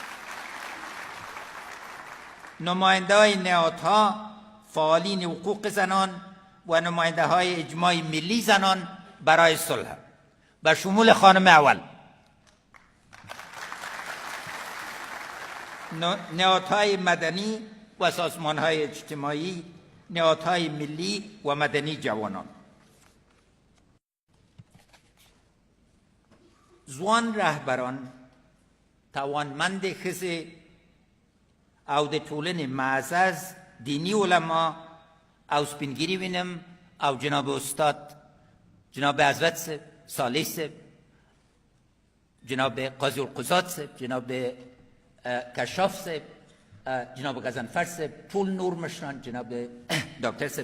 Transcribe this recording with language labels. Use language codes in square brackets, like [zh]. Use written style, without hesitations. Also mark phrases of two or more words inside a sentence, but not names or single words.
[fa] نماینده های نهادها، فعالین حقوق زنان و نماینده های اجماع ملی زنان برای صلح به شمول خانم اول، نهادهای مدنی و سازمانهای اجتماعی، نهادهای ملی و مدنی جوانان. [ps] زوان رهبران توانمند خزه او د ټولنې معزز دینی علما او سپینګیري وینم او جناب استاد جناب حضرت صاحب صالح صاحب، جناب قاضی القضات صاحب، جناب کشاف صاحب، جناب غضنفر صاحب، ټول نور مشران، جناب ډاکټر صاحب